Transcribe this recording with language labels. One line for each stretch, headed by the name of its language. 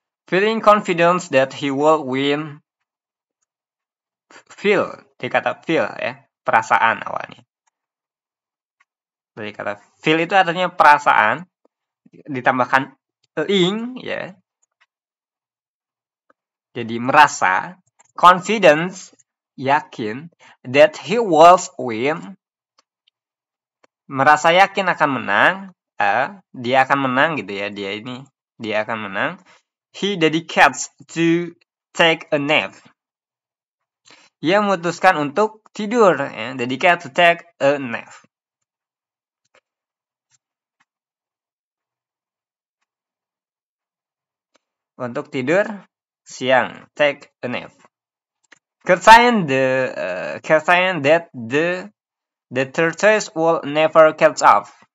English: Feeling confident that he will win.
Indonesian: Feel, dari kata feel ya, perasaan awalnya. Dari kata feel itu artinya perasaan, ditambahkan ing ya. Jadi merasa, confidence, yakin,
English: that he will win,
Indonesian: merasa yakin akan menang, dia akan menang gitu ya, dia akan menang.
English: He dedicates to take a nap.
Indonesian: Ia memutuskan untuk tidur, ya.
English: Dedicate to take a nap.
Indonesian: Untuk tidur siang,
English: take a nap. Certain that the tortoise will never catch up.